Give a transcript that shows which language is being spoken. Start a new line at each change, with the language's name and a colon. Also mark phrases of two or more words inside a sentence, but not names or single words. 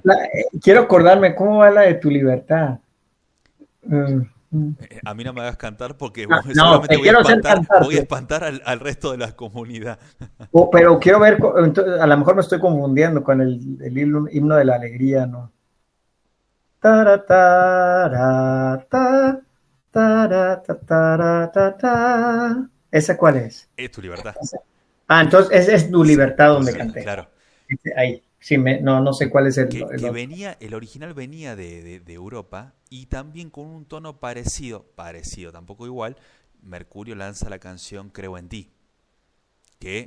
Spanish: quiero acordarme, ¿cómo va la de tu libertad? Mm, mm. A mí no me hagas cantar porque No, no, seguramente te quiero hacer cantar, voy a espantar al resto de la comunidad. pero quiero ver, entonces, a lo mejor me estoy confundiendo con el himno de la alegría, ¿no? Tara, tara, ta, tara, ta, tara, ta, ta. ¿Esa cuál es? Es Tu Libertad. Entonces es tu Sí, libertad donde sí, canté. claro. Ahí, sí, no sé cuál es el Que otro. venía, el original venía de Europa y también con un tono parecido, tampoco igual, Mercurio lanza la canción Creo en ti, que